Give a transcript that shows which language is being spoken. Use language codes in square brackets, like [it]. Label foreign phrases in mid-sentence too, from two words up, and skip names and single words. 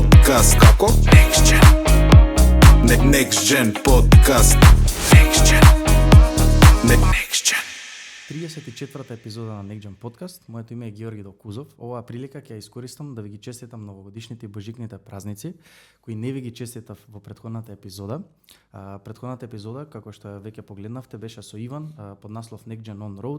[mk] подкаст. Како? Next Gen. Next Gen подкаст. Next Gen. Next Gen. 34-та епизода на Next Gen подкаст. Моето име е Георги Докузов. Оваа прилика ќе ја искористам да ви ги честитам новогодишните и божикните празници, кои не ви ги честитав во претходната епизода. Претходната епизода, како што веќе погледнавте, беше со Иван под наслов Next Gen on Road.